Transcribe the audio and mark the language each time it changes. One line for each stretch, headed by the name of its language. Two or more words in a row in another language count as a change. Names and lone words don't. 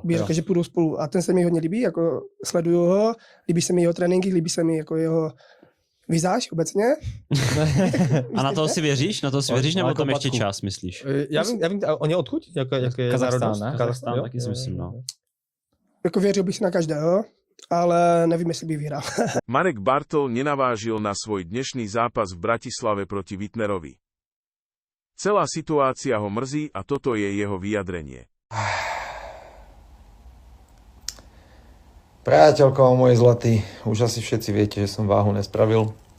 Czech: bych řekl, že půjdou spolu. A ten se mi hodně líbí, jako sleduju ho, líbí se mi jeho tréninky, líbí se mi jako jeho vizáž obecně. A na to si věříš? Na to si věříš, nebo tam ještě čas, myslíš? Já vím, on je odkud? Jak je Kazachstán, ne? Kazachstán, taky si myslím, no. Jako věřil bych si na každého, ale nevím, jestli by vyhrál.
Slovak: Marek Bartol nenavážil na svoj dnešný zápas v Bratislave proti Wittnerovi. Celá situácia ho mrzí a toto je jeho vyjadrenie. Priateľko, môj zlatý, už asi všetci viete, že som váhu nespravil.